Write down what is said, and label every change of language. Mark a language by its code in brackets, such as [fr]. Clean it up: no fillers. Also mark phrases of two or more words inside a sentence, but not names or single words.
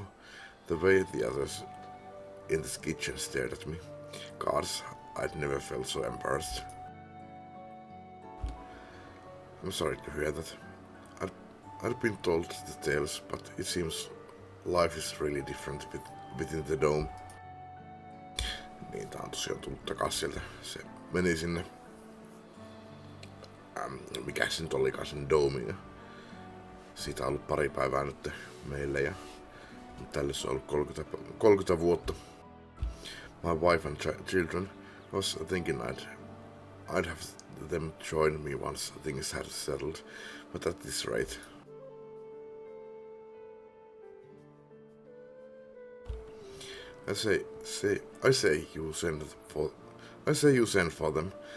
[en] The way the others in this kitchen stared at me. Gods, I'd never felt so embarrassed. I'm sorry to hear that. I'd been told the tales, but it seems life is really different within the dome. [fi] Niin, tää on tosiaan tullut takas sieltä. Se meni sinne... mikä se nyt olikaan sen domeen. Siitä on ollut pari päivää nyt meille ja... Tälle se on ollut 30 vuotta. [en] My wife and children was thinking I'd have them join me once things had settled, but at this rate. I say you send for them.